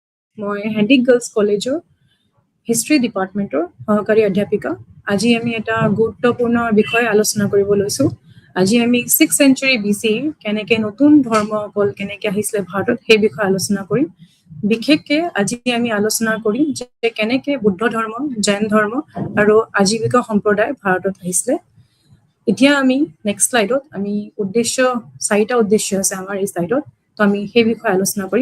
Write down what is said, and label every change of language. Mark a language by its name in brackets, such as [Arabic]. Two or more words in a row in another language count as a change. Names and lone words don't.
[Assamese] মই হেণ্ডিক গাৰ্লছ কলেজৰ হিষ্ট্ৰী ডিপাৰ্টমেণ্টৰ সহকাৰী অধ্যাপিকা। আজি আমি এটা গুৰুত্বপূৰ্ণ বিষয় আলোচনা কৰিব লৈছোঁ। আজি আমি [English] 6th century BC [Assamese] কেনেকৈ নতুন ধৰ্মসকল কেনেকৈ আহিছিলে ভাৰতত সেই বিষয়ে আলোচনা কৰিম। বিশেষকৈ আজি আমি আলোচনা কৰিম যে কেনেকৈ বুদ্ধ ধৰ্ম, জৈন ধৰ্ম আৰু আজীৱিকা সম্প্ৰদায় ভাৰতত আহিছিলে। এতিয়া আমি [English] next slide [Assamese] আমি চাৰিটা উদ্দেশ্য আছে আমাৰ এই শ্লাইডত, তো আমি সেই বিষয়ে আলোচনা কৰিম।